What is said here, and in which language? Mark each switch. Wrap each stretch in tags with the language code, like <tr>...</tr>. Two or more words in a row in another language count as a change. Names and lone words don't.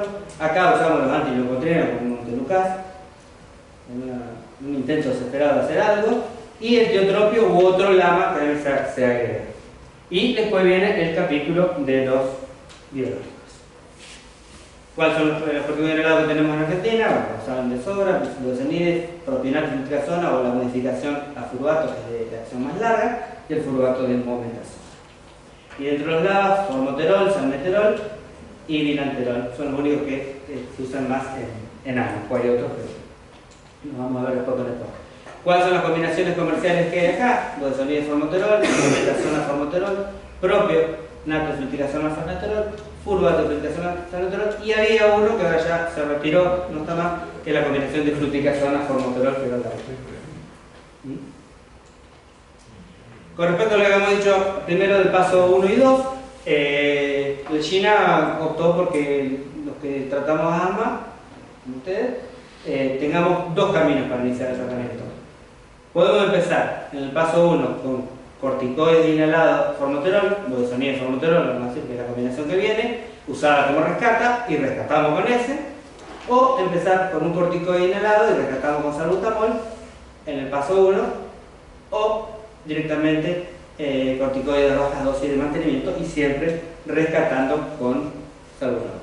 <es>Acá usamos los antileucotrienos como Montelukast, en un intento desesperado de hacer algo, y el tiotropio u otro LAMA que debe se agrega. Y después viene el capítulo de los biológicos. ¿Cuáles son los corticoides inhalados que tenemos en Argentina? Bueno, saben de sobra, glucosamides, propional, fluticasona o la modificación a furbato, que es de acción más larga, y el furbato de momentación. Y dentro de los LABA, formoterol, salmeterol y bilanterol. Son los únicos que se usan más en asma. Hay otros, pero nos vamos a ver después con esto. ¿Cuáles son las combinaciones comerciales que hay acá? Budesonide formoterol, momentación formoterol, propio natrofluticasona salmeterol, furbato fluticasona salmeterol, y había uno que ahora ya se retiró, no está más, que es la combinación de fluticasona formoterol, pero la Con respecto a lo que habíamos dicho primero del paso 1 y 2, China optó porque los que tratamos asma, como ustedes, tengamos dos caminos para iniciar el tratamiento. Podemos empezar en el paso 1 con corticoides inhalados formoterol, budesonide formoterol, vamos a decir que es la combinación que viene, usada como rescata y rescatamos con ese, o empezar con un corticoide inhalado y rescatamos con salbutamol en el paso 1, o directamente corticoides de baja dosis de mantenimiento y siempre rescatando con salbutamol.</es>